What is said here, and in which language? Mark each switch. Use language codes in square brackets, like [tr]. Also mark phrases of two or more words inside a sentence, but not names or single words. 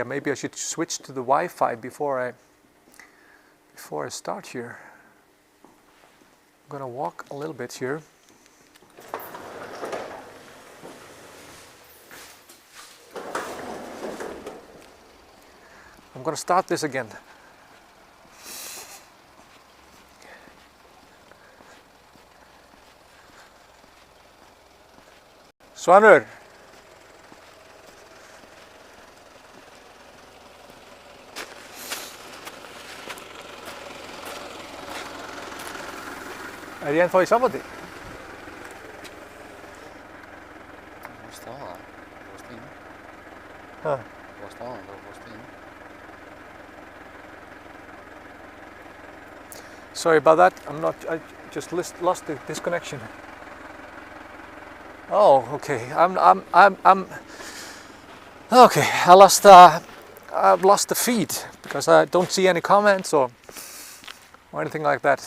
[en] Maybe I should switch to the Wi-Fi before I start here. I'm gonna walk a little bit here. I'm gonna start this again. [is] Svanur. Er ég ennþá í sambandi? Þú varst það, þú varst inn. Ha. Þú varst það, þú varst inn. [en] Sorry about that. I just lost the disconnection. Oh, okay. I'm okay. I've lost the feed because I don't see any comments or anything like that.